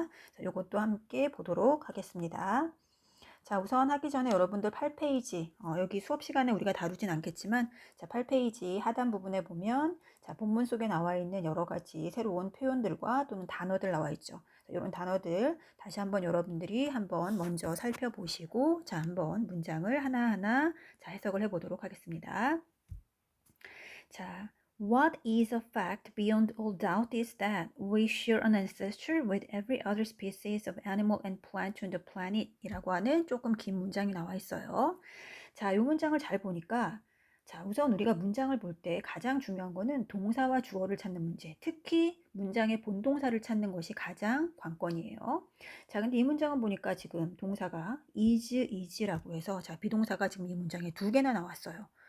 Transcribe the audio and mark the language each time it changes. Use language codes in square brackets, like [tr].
[ko] 자, 요것도 함께 보도록 하겠습니다. 자, 우선 하기 전에 여러분들 8페이지, 여기 수업 시간에 우리가 다루진 않겠지만, 자, 8페이지 하단 부분에 보면, 자, 본문 속에 나와 있는 여러 가지 새로운 표현들과 또는 단어들 나와 있죠. 자, 이런 단어들 다시 한번 여러분들이 한번 먼저 살펴보시고, 자, 한번 문장을 하나하나 해석을 해보도록 하겠습니다. [en] 자, what is a fact beyond all doubt is that we share an ancestor with every other species of animal and plant on the planet [ko] 이라고 하는 조금 긴 문장이 나와 있어요. 자, 이 문장을 잘 보니까 자, 우선 우리가 문장을 볼 때 가장 중요한 거는 동사와 주어를 찾는 문제. 특히 문장의 본동사를 찾는 것이 가장 관건이에요. 자, 근데 이 문장은 보니까 지금 동사가 is라고 해서 자, 비동사가 지금 이 문장에 2개나 나왔어요.